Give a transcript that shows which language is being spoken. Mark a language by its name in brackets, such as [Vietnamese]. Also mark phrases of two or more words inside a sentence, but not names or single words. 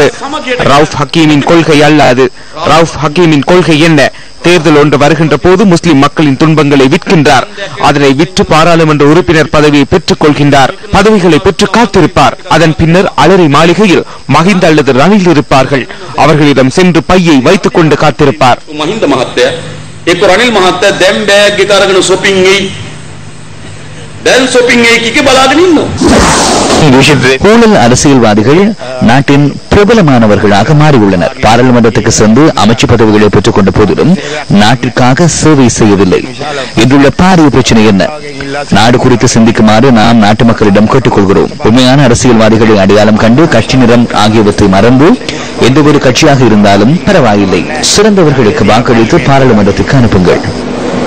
[Tamil] ரவுஃப் ஹக்கீமின் கொள்கை அல்ல அது. ரவுஃப் ஹக்கீமின் கொள்கை என்ன? தேர்தல் ஒன்று வருகின்ற போது முஸ்லிம் மக்களின் துன்பங்களை விற்கின்றார். அதனை விற்று பாராளுமன்ற உறுப்பினர் பதவியை பெற்றுக் கொள்கின்றார். பதவிகளை பெற்று காத்திருப்பார். அதன் பின்னர் அலரி மாளிகையில் மஹிந்த அல்லது ரணில் இருப்பார்கள். அவர்களிடம் சென்று பையை வைத்துக் கொண்டு காத்திருப்பார். [Sinhala] රනිල් මහත්තයා දැන් බෑග් එක අරගෙන shopping ගිහින් දැන් shopping එකේ බලාගෙන ඉන්නවා. [Tamil] ஊழல் அரசியல்வாதிகள் நாட்டின் பிரபலமானவர்களாக மாறியுள்ளனர். பாராளுமன்றத்துக்கு சென்று அமைச்சு பதவிகளை பெற்றுக் கொண்ட போதிலும் நாட்டிற்காக சேவை செய்யவில்லை. இன்றுள்ள பாரிய பிரச்சனை என்ன? நாடு குறித்து சிந்திக்குமாறு நாம் நாட்டு மக்களிடம் கேட்டுக்கொள்கிறோம். உண்மையான அரசியல்வாதிகளை அடையாளம் கண்டு கட்சி நிறம் ஆகியவற்றை மறந்து எந்த ஒரு கட்சியாக இருந்தாலும் பரவாயில்லை, சிறந்தவர்களுக்கு வாக்களித்து பாராளுமன்றத்துக்கு அனுப்புங்கள்.